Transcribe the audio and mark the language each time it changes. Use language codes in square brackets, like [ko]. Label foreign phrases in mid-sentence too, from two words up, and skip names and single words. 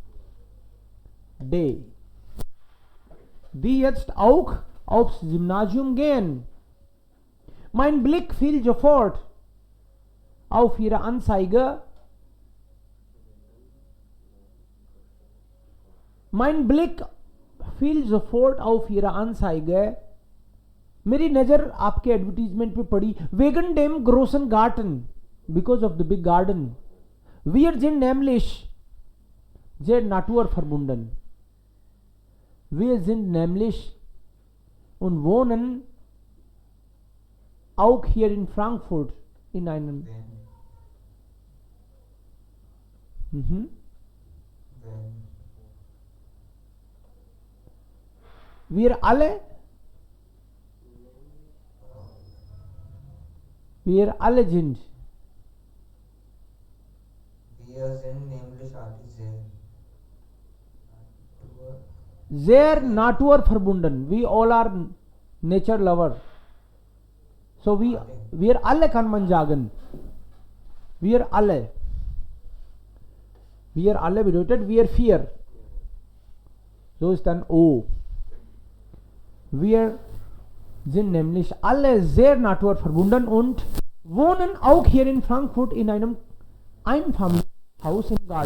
[de] Die jetzt auch aufs Gymnasium gehen. Mein Blick fiel sofort auf ihre Anzeige. Mein Blick fiel sofort auf ihre Anzeige. [hi] मेरी नजर आपके एडवर्टीजमेंट पे पड़ी. [de] wegen dem großen Garten, [en] because of the big garden. [de] Wir sind nämlich sehr naturverbunden. Wir sind nämlich und wohnen auch hier in Frankfurt in einem wir alle sind sehr naturverbunden. [en] We all are nature lover. [de] So wir alle kann man sagen. Wir alle bedeutet wir vier. So ist dann O. Wir sind nämlich alle sehr naturverbunden und wohnen auch hier in Frankfurt in einem Einfamilienhaus im Garten.